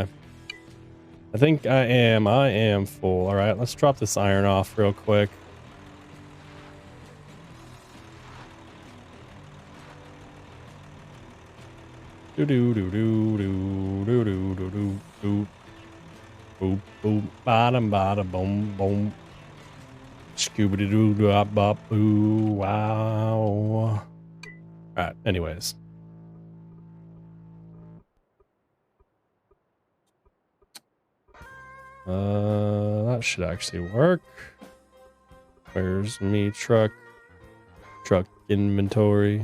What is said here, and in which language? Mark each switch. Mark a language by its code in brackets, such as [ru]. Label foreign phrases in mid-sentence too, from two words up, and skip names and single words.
[en] I think I am full. All right, let's drop this iron off real quick. Do do do do do do do do do do. Boop boop bada bada boom boom. Scooby doo doo bop boo wow. All right. Anyways. That should actually work. Where's me truck? Truck inventory.